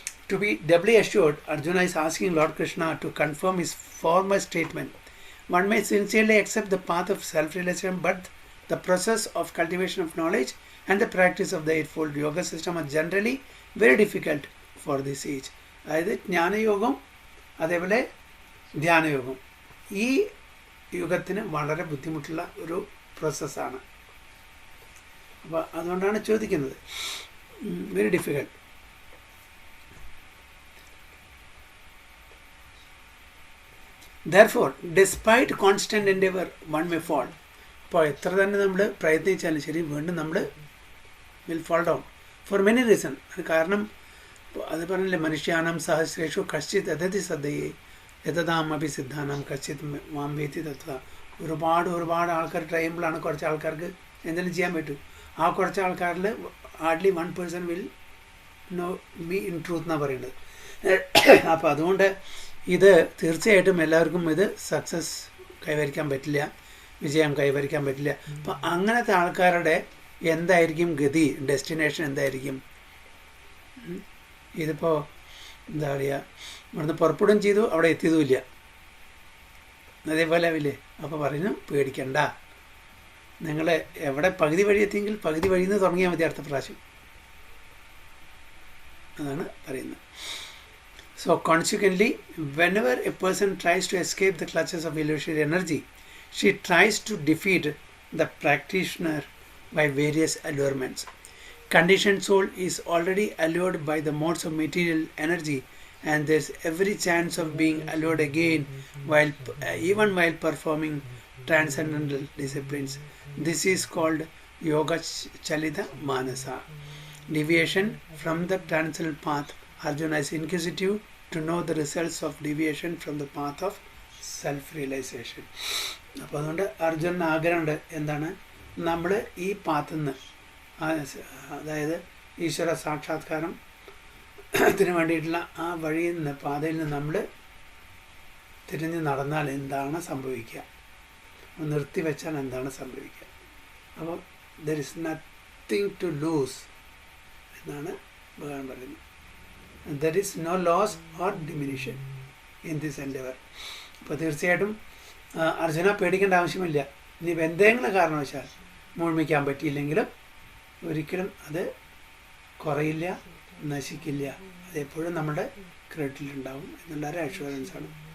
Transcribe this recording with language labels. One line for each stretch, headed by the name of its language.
English: To be doubly assured, Arjuna is asking Lord Krishna to confirm his former statement. One may sincerely accept the path of self-realization, but the process of cultivation of knowledge and the practice of the eightfold yoga system are generally very difficult for this age.
Malayalam: അതായത് ജ്ഞാനയോഗം അതേപോലെ ധ്യാനയോഗം ഈ യുഗത്തിന് വളരെ ബുദ്ധിമുട്ടുള്ള ഒരു പ്രോസസ്സാണ്. അപ്പോൾ അതുകൊണ്ടാണ് ചോദിക്കുന്നത്,
English: Very difficult. Therefore, despite constant endeavor, one may fall.
Malayalam: അപ്പോൾ എത്ര തന്നെ നമ്മൾ പ്രയത്നിച്ചാലും ശരി, വീണ്ടും നമ്മൾ
English: Will fall down for many reasons.
Sanskrit: അത് കാരണം അത് പറഞ്ഞില്ലേ, മനുഷ്യാനാം സഹസ്രേഷു കശ്ചിത് അതതി സദ്യയെ യഥതാമപി സിദ്ധാനാം കശ്ചിത് മാം വേത്തി തത്വ.
Malayalam: ഒരുപാട് ആൾക്കാർ ട്രൈ ചെയ്യുമ്പോഴാണ് കുറച്ച് ആൾക്കാർക്ക് എന്തെങ്കിലും ചെയ്യാൻ പറ്റും. ആ കുറച്ച് ആൾക്കാരിൽ
English: hardly 1% will no be in truth
Malayalam: എന്നാണ് പറയുന്നത്. അപ്പോൾ അതുകൊണ്ട് ഇത് തീർച്ചയായിട്ടും എല്ലാവർക്കും ഇത് സക്സസ് കൈവരിക്കാൻ പറ്റില്ല, വിജയം കൈവരിക്കാൻ പറ്റില്ല. അപ്പം അങ്ങനത്തെ ആൾക്കാരുടെ എന്തായിരിക്കും ഗതി, ഡെസ്റ്റിനേഷൻ എന്തായിരിക്കും? ഇതിപ്പോൾ എന്താ പറയുക, ഇവിടുന്ന് പുറപ്പെടുകയും ചെയ്തു, അവിടെ എത്തിയതുമില്ല, അതേപോലെ ആവില്ലേ. അപ്പോൾ പറയുന്നു, പേടിക്കണ്ട, നിങ്ങൾ എവിടെ പകുതി വഴി എത്തിയെങ്കിൽ പകുതി വഴിയിൽ നിന്ന് തുടങ്ങിയാൽ മതി അടുത്ത പ്രാവശ്യം. അതാണ് പറയുന്നത്.
English: So consequently, whenever a person tries to escape the clutches of illusory energy, she tries to defeat the practitioner by various allurements. Conditioned soul is already allured by the modes of material energy, and there's every chance of being allured again even while performing transcendental disciplines. This is called yoga chalita manasa. Deviation from the transcendental path. Arjuna is inquisitive to know the results of deviation from the path of self-realization.
Malayalam: അപ്പോൾ അതുകൊണ്ട് അർജുനന് ആഗ്രഹമുണ്ട്, എന്താണ്, നമ്മൾ ഈ പാത്തിൽ നിന്ന്, അതായത് ഈശ്വര സാക്ഷാത്കാരത്തിന് വേണ്ടിയിട്ടുള്ള ആ വഴിയിൽ നിന്ന്, പാതയിൽ നിന്ന് നമ്മൾ തിരിഞ്ഞ് നടന്നാൽ എന്താണ് സംഭവിക്കുക, നിർത്തിവെച്ചാൽ എന്താണ് സംഭവിക്കുക.
English: അപ്പോൾ there is nothing to lose
Malayalam: എന്നാണ് ഭഗവാൻ പറയുന്നത്.
English: There is no loss or diminution in this endeavor.
Malayalam: അപ്പോൾ തീർച്ചയായിട്ടും അർജുന പേടിക്കേണ്ട ആവശ്യമില്ല. ഇനി എന്തെങ്കിലും കാരണവശാൽ മുഴുമിക്കാൻ പറ്റിയില്ലെങ്കിലും ഒരിക്കലും അത് കുറയില്ല, നശിക്കില്ല, അതെപ്പോഴും നമ്മുടെ ക്രെഡിറ്റിലുണ്ടാവും എന്നുള്ളൊരു അഷുറൻസാണ്.